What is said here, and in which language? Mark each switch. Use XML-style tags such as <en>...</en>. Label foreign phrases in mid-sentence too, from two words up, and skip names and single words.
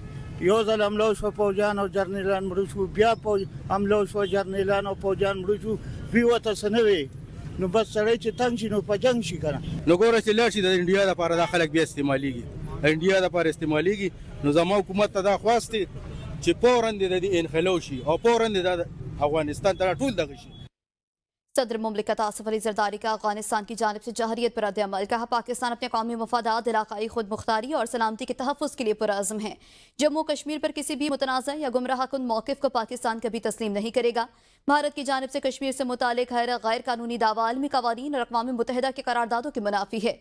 <ps>یو ځل حمله شو پوجان او جرنیلان مړ شو، بیا حمله شو جرنیلان او پوجان مړ شو، بیا وته سنوي نو بس سړی چې تنګ شي نو په جنگ شي کنه. نو ګوره چې لاړ شي د انډیا لپاره دا خلک بیا استعمالیږي، انډیا لپاره استعمالیږي. نو زما حکومت ته دا خواستې چې فوراً د انخلو شي او فوراً د افغانستان ته ټول دغه شي.</ps> <ur>صدر مملکت آصف علی زرداری کا افغانستان کی جانب سے جارحیت پر رد عمل. کہا پاکستان اپنے قومی مفادات، علاقائی خود مختاری اور سلامتی کے تحفظ کے لیے پرعزم ہے. جموں کشمیر پر کسی بھی متنازعہ یا گمراہ کن موقف کو پاکستان کبھی تسلیم نہیں کرے گا. بھارت کی جانب سے کشمیر سے متعلق ہر غیر قانونی دعویٰ عالمی قوانین اور اقوام متحدہ کے قراردادوں کے منافی ہے.</ur>